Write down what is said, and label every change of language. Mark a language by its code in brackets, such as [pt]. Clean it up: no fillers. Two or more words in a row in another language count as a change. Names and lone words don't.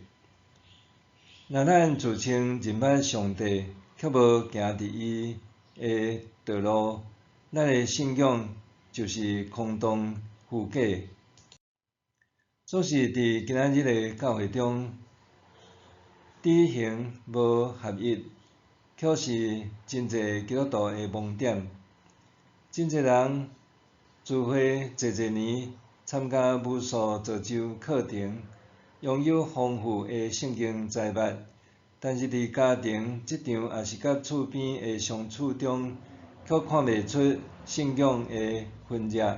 [nan] 若咱自称认捌上帝，却无行伫伊的道路，咱的信仰就是空洞虚假。总是伫今仔日的教会中，知行无合一，却是真侪基督徒的盲点。真侪人自会侪年参加无数造就课程，拥有丰富的圣经财物，但是伫家庭、职场也是甲厝边的相处中，却看袂出信仰的分野。